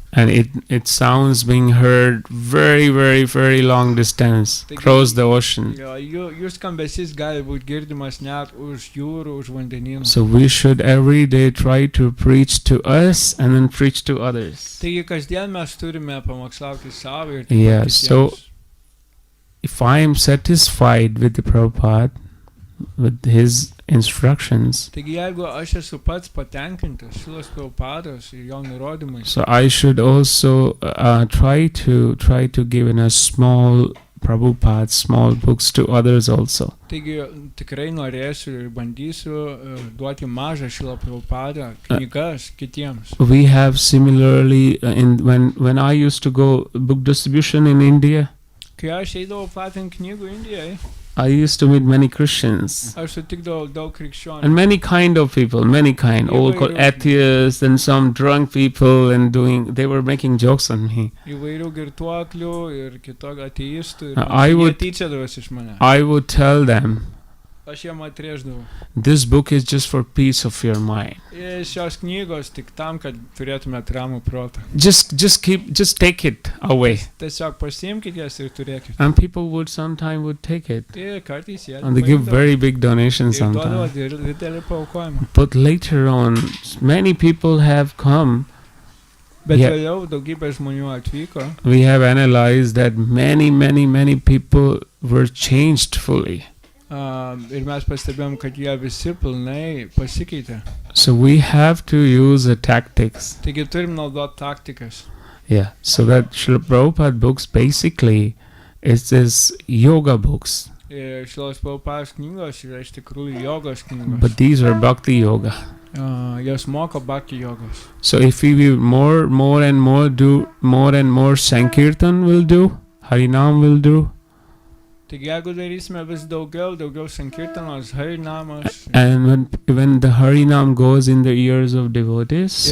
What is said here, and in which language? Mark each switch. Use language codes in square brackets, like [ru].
[en] And it sounds being heard very, very, very long distance, across the ocean. [lt] Jų skambesys gali būti girdimas net už jūrų, už vandenynų. [en] So we should every day try to preach to us and then preach to others. [lt] Taigi kasdien mes turime pamokslauti savo ir [en] Yeah, so if I am satisfied with the Prabhupada, with his instructions, [lt] taigi jeigu aš esu pats patenkintas Šilos Prabhupados ir jo nurodymais, [en] so I should also try to give in a small Prabhupada, small books to others also. [lt] taigi tikrai norėsiu ir bandysiu duoti mažą Šilo Prabhupadą knygas kitiems. [en] We have similarly when I used to go book distribution in India, [lt] Kai aš eidavau platinti knygų Indijai, [en] I used to meet many Christians [lt] aš sutikdavau daug krikščionių. [en] and many kind of people, all called atheists and some drunk people, and they were making jokes on me. [lt] Įvairių girtuoklių ir kitokių ateistų. [en] I would- [lt] Jie tyčiodavosi iš manęs. [en] I would tell them, [lt] Aš jiem atrėždavau. [en] this book is just for peace of your mind. [lt] Ir šios knygos tik tam, kad turėtumėt ramų protą. [en] Just take it away. [lt] Tiesiog pasiimkite jas ir turėkite. [en] And people would take it. [lt] Ir kartais jie [en] And they give very big donations [lt] ir duodavo [en] sometimes. [lt] didelį paaukojimą. [en] But later on, many people have come. [lt] Bet [en] Yeah. [lt] vėliau daugybė žmonių atvyko. [en] We have analyzed that many people were changed fully. [lt] Ir mes pastebėjom, kad jie visi pilnai pasikeitė. [en] So we have to use the tactics. [lt] Taigi turim naudoti taktikas. [en] Yeah. So that Srila Prabhupada books basically is this yoga books. [lt] Ir Šilos Prabhupados knygos yra iš tikrųjų jogos knygos. [en] But these are bhakti yoga. [lt] Jos moko bhakti jogos. [en] So if we will more and more Sankirtan will do, Harinam will do, [lt] Taigi jeigu darysime vis daugiau Sankirtanos, Harinamas. [en] and when the Harinam goes in the ears of devotees,